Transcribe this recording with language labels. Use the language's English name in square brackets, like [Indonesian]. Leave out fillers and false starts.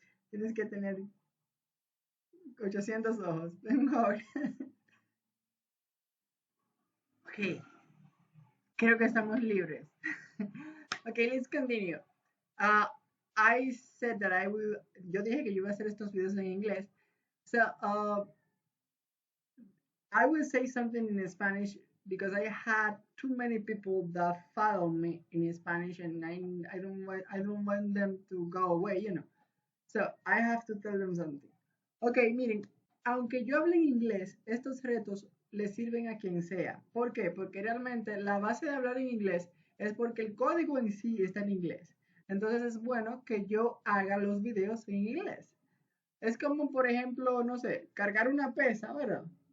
[Spanish] Tienes que tener 800 ojos. Mejor. Ok, creo que estamos libres. [English] Okay, let's continue. [Spanish] Uh, [English] I said that I will, [Spanish] yo dije que yo iba a hacer estos videos en inglés. [English] So, I will say something in Spanish because I had too many people that follow me in Spanish and I don't want them to go away, you know. So, I have to tell them something. [Spanish] Ok, miren, aunque yo hable en inglés, estos retos les sirven a quien sea. ¿Por qué? Porque realmente la base de hablar en inglés es porque el código en sí está en inglés. Entonces es bueno que yo haga los videos en inglés. Es como, por ejemplo, no sé, cargar una pesa, ¿verdad?